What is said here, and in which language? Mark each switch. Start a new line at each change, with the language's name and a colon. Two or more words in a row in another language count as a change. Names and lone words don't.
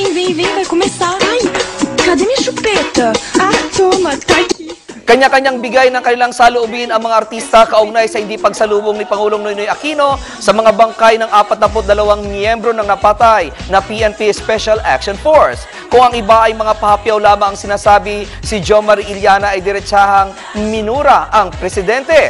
Portuguese: vem, vai começar. Ai, cadê minha chupeta? Ah, toma, tá aqui.
Filipino: Kanya-kanyang bigay ng kanilang saloobin ang mga artista kaugnay sa hindi pagsalubong ni Pangulong Noynoy Aquino sa mga bangkay ng 42 miyembro ng napatay na PNP Special Action Force. Kung ang iba ay mga pahapyaw lamang ang sinasabi, si Jo Marie Iliana ay diretsahang minura ang presidente.